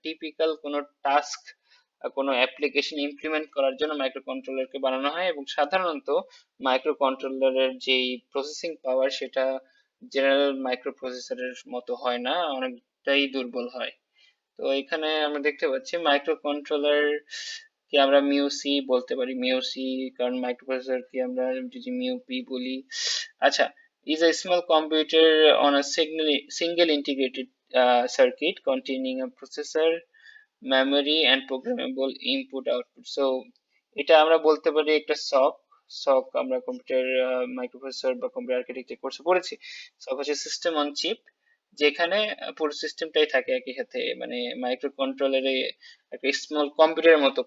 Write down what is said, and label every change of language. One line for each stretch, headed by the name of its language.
Bangla: Typical কোনো task, কোনো application implement করার জন্য মাইক্রো কন্ট্রোলারকে বানানো হয়, এবং সাধারণত মাইক্রো কন্ট্রোলারের যেই প্রসেসিং পাওয়ার সেটা জেনারেল মাইক্রো প্রসেসরের মতো হয় না, অনেকটাই দুর্বল হয়। তো এখানে আমরা দেখতে পাচ্ছি মাইক্রো কন্ট্রোলার কি আমরা মিউসি বলতে পারি, মিউসি, কারণ মাইক্রোপ্রসেসর কি আমরা যদি মিউপি বলি।
English: আচ্ছা, is a small computer on a single integrated circuit containing a processor, memory and programmable input output.
Bangla: So এটা আমরা বলতে পারি একটা সক। সক আমরা কম্পিউটার মাইক্রোপ্রসেসর বা কম্পিউটার আর্কিটেকচার কোর্সে পড়েছি। সক হচ্ছে সিস্টেম অন চিপ, যেখানে পুরো সিস্টেমটাই থাকে একই সাথে, মানে মাইক্রো কন্ট্রোলারে একটা স্মল কম্পিউটারের মতো।